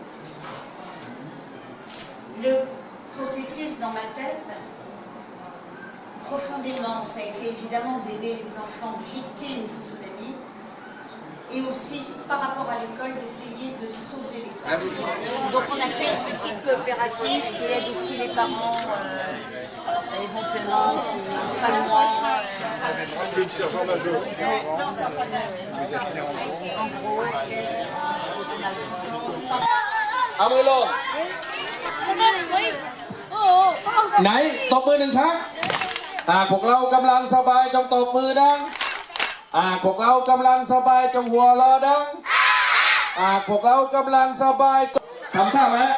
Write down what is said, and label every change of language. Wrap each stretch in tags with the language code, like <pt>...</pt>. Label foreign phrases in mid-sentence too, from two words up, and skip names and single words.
<fr>Le processus dans ma tête, profondément, ça a été évidemment d'aider les enfants victimes du tsunami et aussi par rapport à l'école d'essayer de sauver les familles. Donc on a fait une petite coopérative qui aide aussi les parents</fr> <th>เอามือลงไหนตบมือหนึ่งครั้งพวกเรากำลังสบายจงตบมือดังพวกเรากำลังสบายจงหัวเราะดังพวกเรากำลังสบายทำท่าไหม</th>